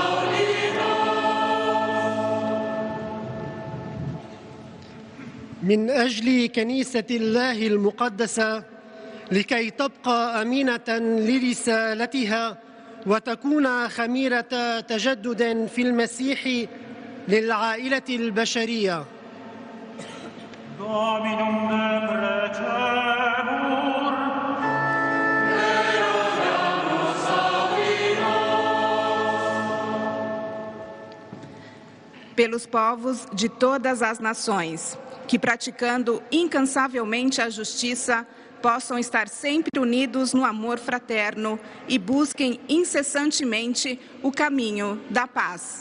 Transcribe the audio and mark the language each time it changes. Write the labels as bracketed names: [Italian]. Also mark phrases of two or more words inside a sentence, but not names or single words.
[Arabic] من أجل كنيسة الله المقدسة لكي تبقى أمينة لرسالتها وتكون خميرة تجدد في المسيح للعائلة البشرية. [Latin] Dominum deprecemur, erogamus [Portuguese] pelos povos de todas as nações, que praticando incansavelmente a justiça, possam estar sempre unidos no amor fraterno e busquem incessantemente o caminho da paz.